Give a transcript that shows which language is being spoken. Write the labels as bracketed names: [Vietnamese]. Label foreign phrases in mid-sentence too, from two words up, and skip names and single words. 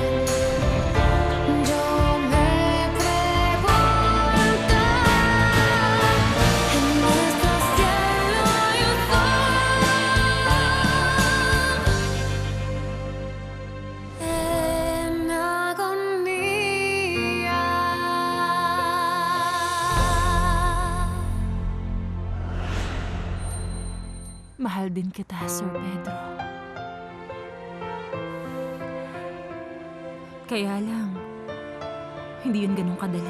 [Spanish] Yo me pregunto, en nuestro cielo hay un sol en agonía. [Filipino] Mahal din kita, Sir Pedro. Kaya lang, hindi yun ganun kadali.